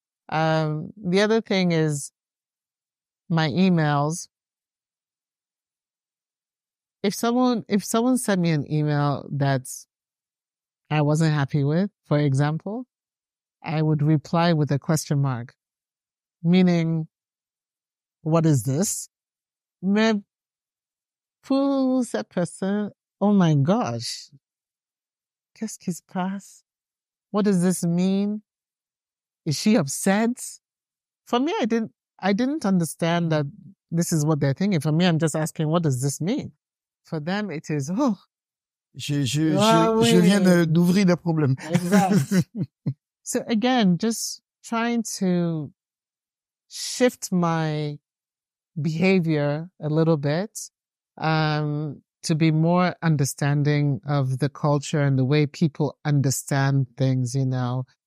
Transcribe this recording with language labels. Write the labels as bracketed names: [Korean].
[English] The other thing is my emails. If someone sent me an email that I wasn't happy with, for example, I would reply with a question mark, meaning, what is this? [French] Mais pour cette personne, [English] oh my gosh, [French] qu'est-ce qui se passe? [English] What does this mean? Is she upset? for me, I didn't understand that this is what they're thinking. For me, I'm just asking, what does this mean? For them, it is, [French] Je viens d'ouvrir des problèmes. [English] Exactly. So again, just trying to shift my behavior a little bit, to be more understanding of the culture and the way people understand things, you know.